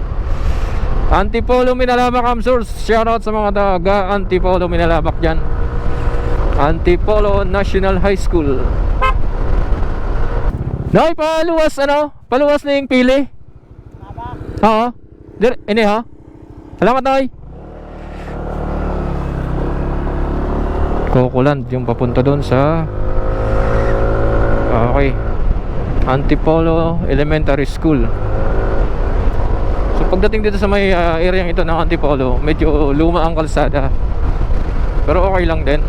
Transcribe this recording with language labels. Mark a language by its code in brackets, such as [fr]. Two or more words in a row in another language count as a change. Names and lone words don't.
[tl] Antipolo, Minalabak, Kamsur. Shoutout sa mga taga Antipolo, Minalabak dyan. Antipolo National High School. Noy, paluwas paluwas na yung pili. Oo. Ini Salamat, Noy. Cocoland yung papunta doon sa okay, Antipolo Elementary School. So pagdating dito sa may area ito ng Antipolo, medyo luma ang kalsada, pero okay lang din.